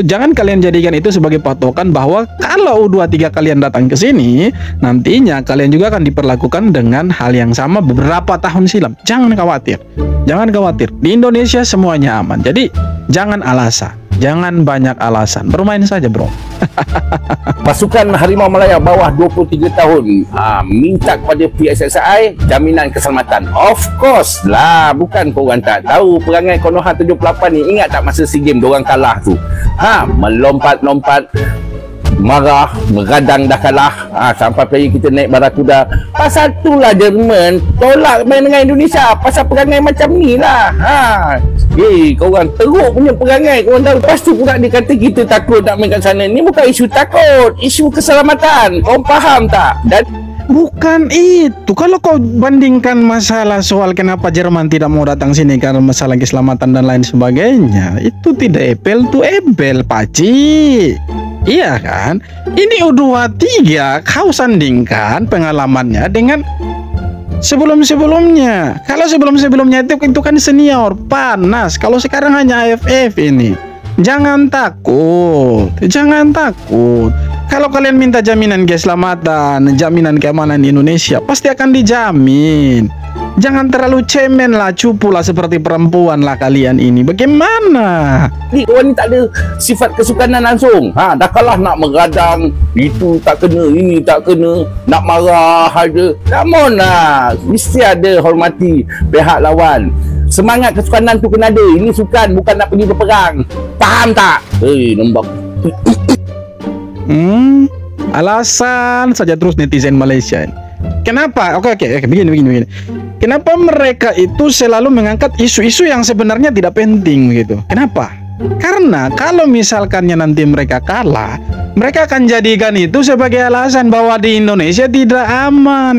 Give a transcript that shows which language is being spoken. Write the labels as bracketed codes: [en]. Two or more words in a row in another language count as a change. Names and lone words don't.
[id] Jangan kalian jadikan itu sebagai patokan bahwa kalau U23 kalian datang ke sini nantinya kalian juga akan diperlakukan dengan hal yang sama beberapa tahun silam. Jangan khawatir. Jangan khawatir. Di Indonesia semuanya aman. Jadi jangan alasan. Jangan banyak alasan, bermain saja bro. [ms] Pasukan Harimau Malaya bawah 23 tahun minta kepada PSSI jaminan keselamatan. [en] Of course [ms] lah, bukan korang tak tahu perangai Konoha 78 ni. Ingat tak masa SEA Games diorang kalah tu? Melompat-lompat, marah, meradang dah kalah, sampai player kita naik barakuda. Pasal itulah Jerman tolak main dengan Indonesia, pasal perangai macam ni lah. Korang teruk punya perangai, korang tahu. Lepas tu pula dia kata kita takut nak main kat sana. Ni bukan isu takut, isu keselamatan. Korang faham tak? Dan bukan itu. [id] Kalau kau bandingkan masalah soal kenapa Jerman tidak mau datang sini karena masalah keselamatan dan lain sebagainya, itu tidak [en] apple to apple [id] paci. Iya kan? Ini U23 kau sandingkan pengalamannya dengan sebelum-sebelumnya. Kalau sebelum-sebelumnya itu kan senior, panas. Kalau sekarang hanya AFF ini. Jangan takut. Jangan takut. Kalau kalian minta jaminan keselamatan, jaminan keamanan di Indonesia, pasti akan dijamin. Jangan terlalu cemen lah, cupu lah seperti perempuan lah kalian ini. Bagaimana? [ms] ni korang ni tak ada sifat kesukanan langsung. Dah kalah nak meradang, itu tak kena, ini tak kena, nak marah aja. [en] Come on [ms] lah, mesti ada hormati pihak lawan. Semangat kesukanan tu kena ada. Ini sukan, bukan nak pergi berperang. Faham tak? Nombak. [id] Alasan saja terus netizen Malaysia. Kenapa? Oke, begini. Kenapa mereka itu selalu mengangkat isu-isu yang sebenarnya tidak penting gitu? Kenapa? Karena kalau misalkannya nanti mereka kalah, mereka akan jadikan itu sebagai alasan bahwa di Indonesia tidak aman.